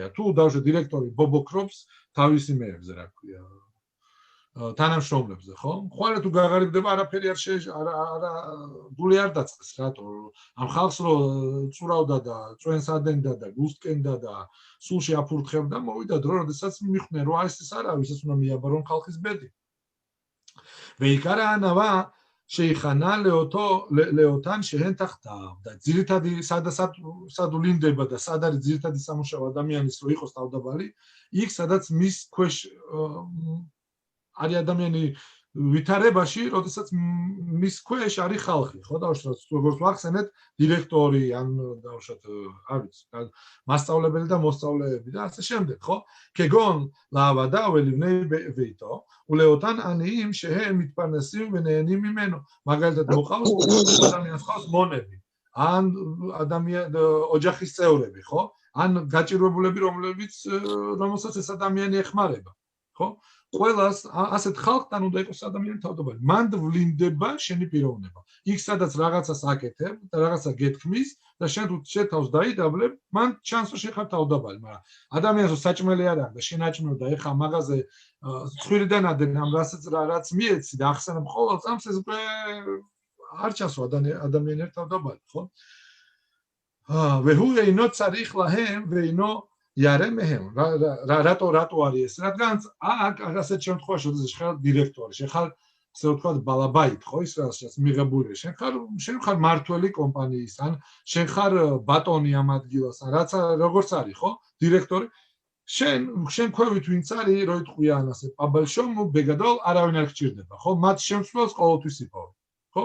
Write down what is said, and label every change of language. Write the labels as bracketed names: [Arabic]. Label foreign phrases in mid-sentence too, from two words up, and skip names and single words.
[Georgian] თუ დაუშვათ დირექტორი ბობოქრობს თავისი მეებზე, რა ქვია, თანამშრომლებზე, ხო? ხვალე თუ გაღარიბდება, არაფერი არ გული არ დაწყეს, რატო? ამ ხალხს რო წურავდა და წვენს ადენდა და გუსტკენდა და სულში აფურთხებდა, მოვიდა დრო, როდესაც მიხვდნენ, რომ ეს არავის ეს უნდა მიაბარონ ხალხის ბედი. [Hebrew] ועיקר הענווה שיכנע לאותן שהן תחתיו. [Georgian] და ძირითადი სად ვლინდება და სად არის ძირითადი სამუშაო ადამიანის რო იყოს თავდაბალი, იქ სადაც მის ქვეშ არის ადამიანი ვითარებაში, როდესაც მის ქვეშ არის ხალხი, ხო? დაუშვათ, როგორც ვახსენეთ, დირექტორი, ან დაუშვათ, არ ვიცი, მასწავლებელი და მოსწავლეები და ასე შემდეგ, ხო? [Hebrew] כגון לעבודה ולבני ביתו, ולאותן עניים שהם מתפרנסים ונהנים ממנו. [Georgian] მაგალითად, მოყავს ადამიანს ხავს მონები, ან ოჯახის წევრები, ხო? ან გაჭირვებულები, რომელსაც ეს ადამიანი ეხმარება, ხო? ყველას ასეთ ხალხთან უნდა იყოს ადამიანი თავდაბალი. მან ვლინდება შენი პიროვნება. იქ სადაც რაღაცას აკეთებ და რაღაცა გეთქმის და შენ თუ შეთავს დაიდაბლებ, მან ჩანს რომ შენ ხარ თავდაბალი, მაგრამ ადამიანს რომ საჭმელი არ აქვს და შენ აჭმევ და ეხა მაღაზე ცხვირიდან ადენ ამ რაც მიეცი და ახსენებ ყოველ წამს, ეს უკვე არ ჩანს ადამიანი ერთ თავდაბალი, ხო? [Hebrew] והוא אינו צריך להם ואינו ירא מהם. [Georgian] רטו არის ეს? რადგან ასეთ შემთხვევაში, როდესაც ხარ დირექტორი, შენ ხარ ასე ვთქვათ ბალაბაით, ხო, ის რასაც მიღებული, შენ ხარ მართველი კომპანიის, ან შენ ხარ ბატონი ამ ადგილას, ან რაც როგორც არის, ხო, დირექტორი, შენ ქვევით ვინც არის, რო იტყვიან ასე, პაბალშომ, ბეგადოლ, არავინ არ გჭირდება, ხო, მათ შემცვლელს ყოველთვის იპოვე, ხო?